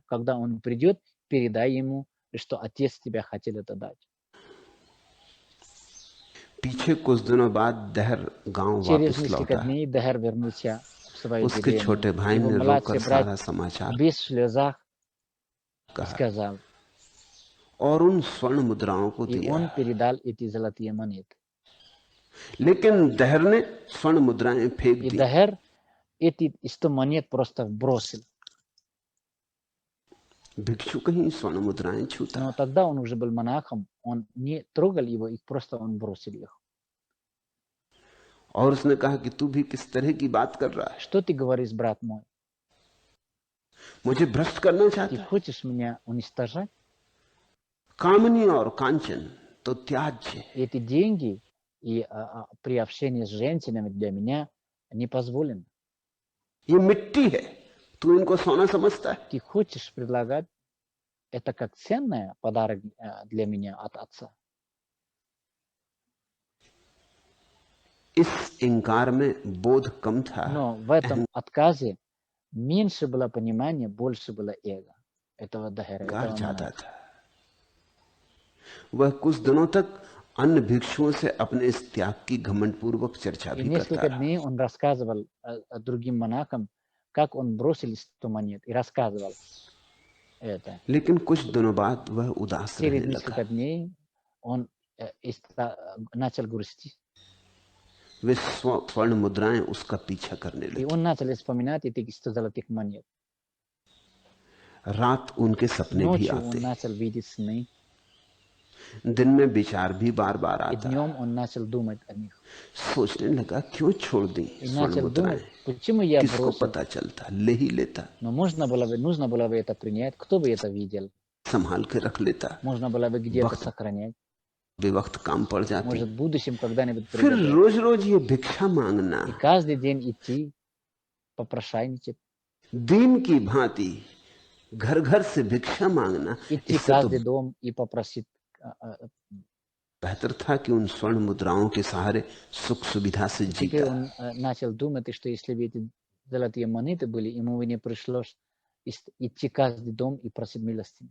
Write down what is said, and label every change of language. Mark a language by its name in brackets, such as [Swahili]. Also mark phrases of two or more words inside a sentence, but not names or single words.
[Russian] Когда он придет, передай ему, что отец тебя хотел это дать. [Hindi] पीछे कुछ दिनों बाद दहर गांव [Russian] Через [Hindi] वापस [Russian] несколько [Hindi] लौटा। [Russian] дней Дахер вернулся в свою [Hindi] उसके [Russian] деревню. [Hindi] छोटे भाई [Russian] Его [Hindi] ने रोकर [Russian] младший брат [Hindi] सारा समाचार [Russian] без слезах [Hindi] कहा [Russian] сказал, [Hindi] और उन स्वर्ण मुद्राओं को [Russian] и [Hindi] दिया। [Russian] он передал эти золотые монеты. [Hindi] लेकिन दहर ने स्वर्ण मुद्राएं फेंक [Russian] И [Hindi] दी। [Russian] Дахер эти 100 монет просто бросил. [Hindi] भिक्षु कहीं स्वर्ण मुद्राएं छूता। [Russian] Но тогда он уже был монахом, он не трогал его, их просто он бросил их. [Hindi] और उसने कहा कि तू भी किस तरह की बात कर रहा है, [Russian] Что ты говоришь, брат мой? [Hindi] मुझे भ्रष्ट करना [Russian] Ты [Hindi] चाहता है। [Russian] хочешь меня уничтожать? [Hindi] कामनी और कांचन तो त्याज्य है। [Russian] Эти деньги и при общении с женщинами для меня не позволено. [Hindi] ये मिट्टी है, तू इनको सोना समझता है। [Russian] Ты хочешь предлагать это как ценное подарок для меня от отца? [Hindi] इस इंकार में बोध कम था, [Russian] Но в этом отказе меньше было понимания, больше было эго этого Дахера, [Hindi] अहंकार [Russian] этого [Hindi] ज्यादा [Russian] монаха. [Hindi] था। वह कुछ दिनों तक अन्य भिक्षुओं से अपने इस त्याग की घमंडपूर्वक चर्चा [Russian] И [Hindi] भी करता [Russian] несколько [Hindi] रहा। [Russian] дней он рассказывал другим монахам, как он бросил 100 монет, и рассказывал это. [Hindi] लेकिन कुछ दिनों बाद वह उदास रहने [Russian] Через [Hindi] लगा। [Russian] несколько дней он начал грустить. [Hindi] वे स्वर्ण मुद्राएं उसका पीछा करने [Russian] И [Hindi] लगी। [Russian] он начал вспоминать эти 100 золотых монет. [Hindi] रात उनके सपने भी [Russian] Ночью [Hindi] आते, [Russian] он начал видеть сны, [Hindi] दिन में विचार भी बार बार [Russian] и [Hindi] आता। [Russian] днем он начал думать о них. [Hindi] सोचने लगा क्यों छोड़ दी [Russian] И [Hindi] स्वर्ण [Russian] начал [Hindi] मुद्राएं, [Russian] думать, почему я [Hindi] किसको [Russian] бросил. [Hindi] पता चलता, ले ही लेता, [Russian] Но нужно было бы это принять, кто бы это видел. [Hindi] संभाल के रख लेता, [Russian] Можно было бы где-то [Hindi] वक्त [Russian] сохранять. [Hindi] बेवक्त काम पड़ जाती। [Russian] Может, в будущем когда-нибудь [Hindi] फिर [Russian] пригодится. [Hindi] रोज रोज ये भिक्षा मांगना, [Russian] И каждый день идти, попрошайничать, [Hindi] दीन की भांति घर घर से भिक्षा मांगना, [Russian] идти в [Hindi] इससे तो [Russian] каждый дом и попросить. [Hindi] बेहतर था कि उन स्वर्ण मुद्राओं के सहारे सुख सुविधा से [Russian] Теперь [Hindi] जीता। [Russian] он начал думать, что если бы эти золотые монеты были, ему бы не пришлось идти в каждый дом и просить милостыню.